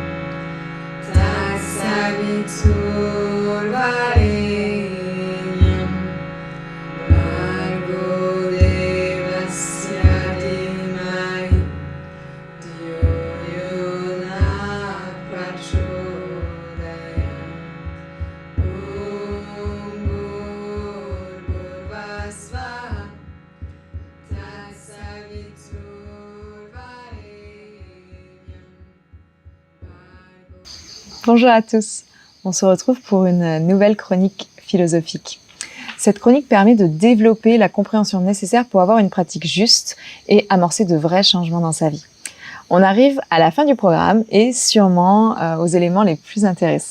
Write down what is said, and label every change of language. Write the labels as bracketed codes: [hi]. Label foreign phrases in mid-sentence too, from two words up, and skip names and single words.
[sa] Tasavitur Varenyam Bargo Devasya Dhimai Dhiyo Yo Na Prachodayat Om Bhurbhuvah Svaha Tasavitur Varenyam [fr] Bonjour à tous, on se retrouve pour une nouvelle chronique philosophique. Cette chronique permet de développer la compréhension nécessaire pour avoir une pratique juste et amorcer de vrais changements dans sa vie. On arrive à la fin du programme et sûrement aux éléments les plus intéressants.